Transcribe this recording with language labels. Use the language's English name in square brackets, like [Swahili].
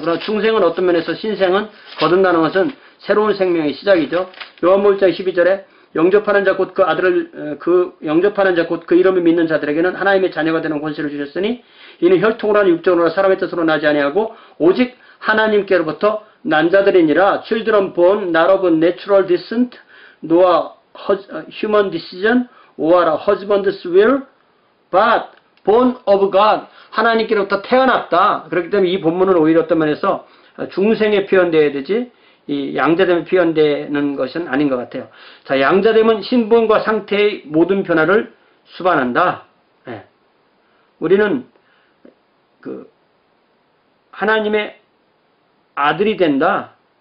[Korean] 그러나 중생은 어떤 면에서 신생은 거듭나는 것은 새로운 생명의 시작이죠. 요한복음 1장 12절에 영접하는 자 곧 그 아들을 영접하는 자 곧 그 이름을 믿는 자들에게는 하나님의 자녀가 되는 권세를 주셨으니 이는 혈통으로 하나 육정으로 사람의 뜻으로 나지 아니하고 오직 하나님께로부터 난 자들이니라. [English] Children born not of natural descent nor human decision or husband's will but born of God. [Korean] 하나님께로부터 태어났다. 그렇기 때문에 이 본문은 오히려 어떤 면에서 중생에 표현되어야 되지 이 양자됨에 표현되는 것은 아닌 것 같아요. 자, 양자됨은 신분과 상태의 모든 변화를 수반한다. 우리는 하나님의 아들이 된다.